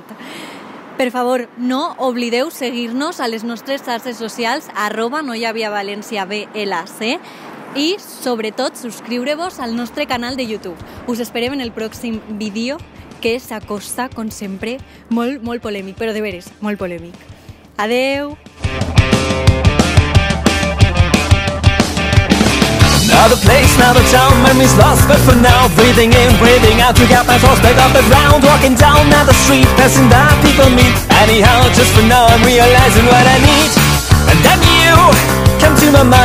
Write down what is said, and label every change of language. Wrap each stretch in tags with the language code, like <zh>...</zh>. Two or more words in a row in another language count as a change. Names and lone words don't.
<ca>Per favor, no oblideu seguir-nos a les nostres xarxes socials @noiaviavalenciablc i, sobretot, subscriure-vos al nostre canal de YouTube. Us esperem en el pròxim vídeo, que s'acosta, com sempre, molt, molt polèmic, però de veres, molt polèmic. Adeu!</ca> <en>Another place, another town, memories lost, but for now, breathing in, breathing out, we got my thoughts back off the ground, walking down the street, passing the people meet. Anyhow, just for now, I'm realizing what I need, and then you come to my mind.</en>